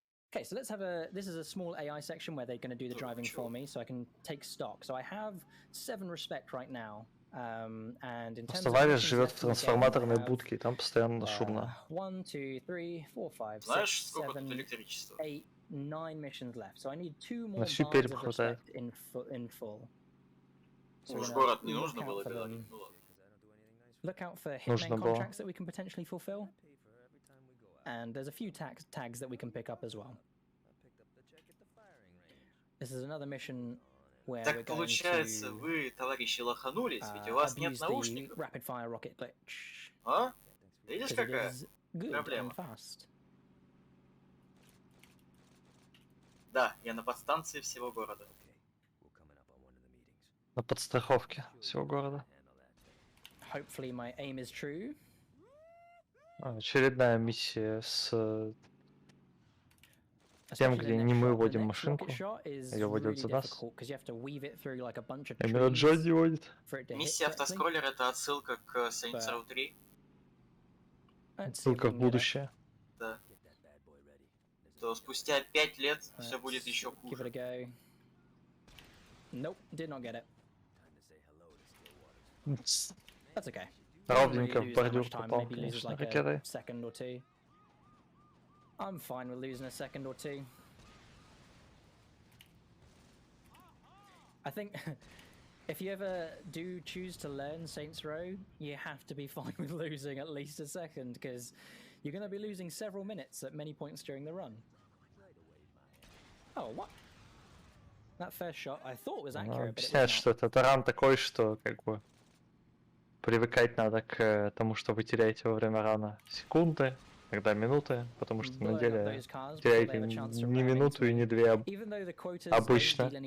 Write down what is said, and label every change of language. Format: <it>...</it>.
<en>Okay, so let's have this is a small AI section where they're going to do the driving for me, so I can take stock. So I have 7 respect right now, and in terms of</en> <ru>Товарищ живет в трансформаторной будке, и там постоянно шумно.</ru> <en>1, 2, 3, 4, 5, 6, 7, 8, 9 missions left. So I need 2 more bars of respect in full. So</en> <ru>город не нужно было говорить.</ru> <en>Look out for hitman contracts that we can potentially fulfill. And there's a few tags that we can pick up as well. This is another mission where we're going</en> <ru>получается, вы, товарищи, лоханулись, ведь у вас нет наушников.</ru> <en>Rapid fire rocket glitch.</en> <ru>А? Видишь, какая проблема? Да, я на подстанции всего города. На подстраховке всего города.</ru> <en>Hopefully my aim is true.</en> <ru>Очередная миссия с тем, где не мы водим машинку, ее водят за нас. Именно Джонни водит. Миссия автоскроллер — это отсылка к Saints Row 3. Отсылка в будущее. Да. То спустя 5 лет все будет еще хуже.</ru> <en>Nope, did not get it. That's okay. Ровненько в бордюр попал, конечно, ракетой. I'm fine with losing a second or two. I think if you ever do choose to learn Saints Row, you have to be fine with losing at least a second, because you're going to be losing several minutes at many points during the run. Oh, what? That first shot I thought was accurate, but it was not.</en> <ru>Что этот ран такой, что как бы привыкать надо к тому, что вы теряете во время рана секунды, иногда минуты, потому что на деле теряете не минуту и не 2 обычно.</ru>